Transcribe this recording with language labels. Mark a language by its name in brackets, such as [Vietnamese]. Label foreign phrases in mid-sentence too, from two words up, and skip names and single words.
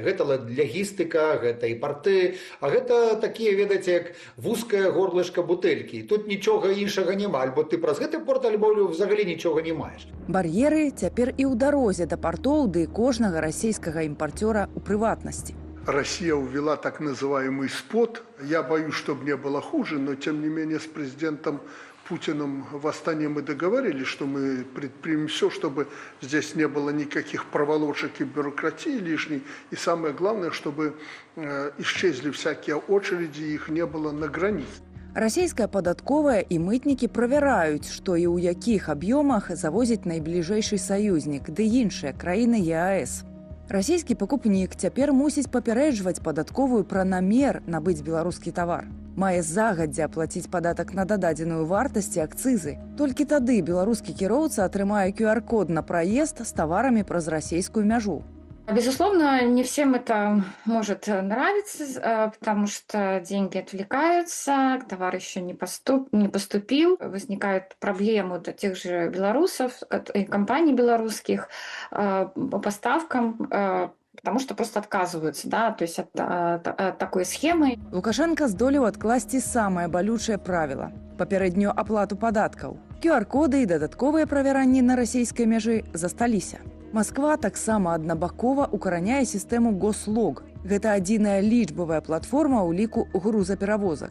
[Belarusian] Гэта лагістыка, гэта і парты, а гэта такія, ведаеце, як вузкае горлышка бутэлькі. Тут нічога іншага няма, альбо ты праз гэты порт, альбо взагалі нічога не маеш. Бар'еры цяпер і ў дарозе да партоў, ды кожнага расійскага імпарцёра ў прыватнасці. [Russian] Россия увела так называемый СПОТ. Я боюсь, чтобы не было хуже, но тем не менее с президентом Путиным в Астане мы договорились, что мы предпримем все, чтобы здесь не было никаких проволочек и бюрократии лишней. И самое главное, чтобы исчезли всякие очереди, их не было на границе. [Belarusian] Расійская падатковая і мытнікі правяраюць, што і ў якіх аб'ёмах завозіць найбліжэйшы саюзнік, ды іншыя краіны ЕАЭС. Расійскі пакупнік цяпер мусіць папярэджваць падатковую пра намер набыць беларускі тавар. Мае загадзя аплаціць падатак на дададзеную вартасць і акцызы. Толькі тады беларускі кіроўца атрымае QR-код на праезд з таварамі праз расійскую мяжу. [Russian] Безусловно, не всем это может нравиться, потому что деньги отвлекаются, товар еще не поступил, возникают проблемы для тех же белорусов, компаний белорусских по поставкам, потому что просто отказываются, да, то есть от такой схемы. [Belarusian] Лукашенко здолеў адкласці самае балючае правіла – папярэднюю аплату падаткаў. QR-коды і дадатковыя правяранні на расійскай мяжы засталіся. Масква таксама аднабакова укараняе сістэму Гослог. Гэта адзіная лічбавая платформа ў ліку грузаперавозак.